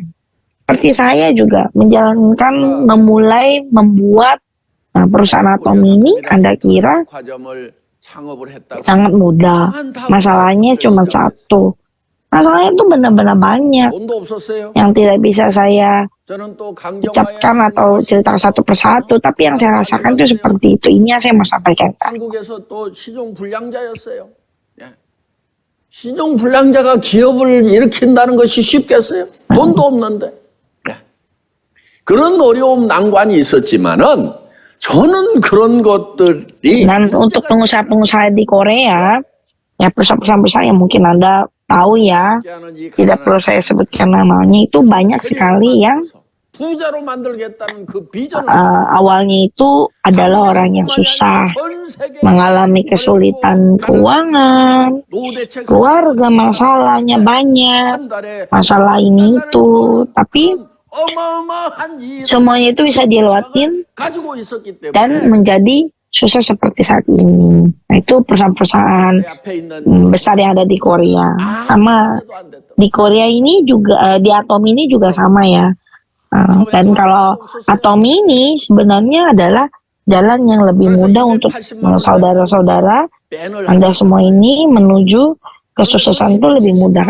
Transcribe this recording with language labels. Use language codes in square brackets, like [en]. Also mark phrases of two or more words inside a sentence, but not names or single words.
[id] Seperti saya juga menjalankan, memulai, membuat perusahaan Atomi ini, Anda kira sangat mudah. Masalahnya cuma satu. Masalahnya itu benar-benar banyak yang tidak bisa saya ucapkan atau cerita satu persatu. Tapi yang saya rasakan itu seperti itu. Ini yang saya mau sampaikan. [ko] 한국에서 또 신용불량자였어요. 예. 신용불량자가 기업을 일으킨다는 것이 쉽겠어요? 돈도 없는데. 예. 그런 어려움 난관이 있었지만은 저는 그런 것들이 [id] Dan untuk pengusaha-pengusaha di Korea, ya perusahaan-perusahaan besar yang mungkin Anda tahu ya, tidak perlu saya sebutkan namanya, itu banyak sekali yang [ko] 부자로 만들겠다는 그 비전을 [id] awalnya itu adalah orang yang susah, mengalami kesulitan keuangan, keluarga masalahnya banyak, masalah ini itu, tapi semuanya itu bisa dilewatin [ko] 가지고 있었기 [id] dan [ko] 때문에 [id] menjadi sukses seperti saat ini. Nah, itu perusahaan-perusahaan [ko] 내 앞에 있는 [id] besar yang ada di Korea. Sama di Korea ini juga, di Atomi ini juga sama ya. Dan kalau Atomi ini sebenarnya adalah jalan yang lebih mudah untuk saudara-saudara Anda semua ini menuju kesuksesan itu lebih mudah.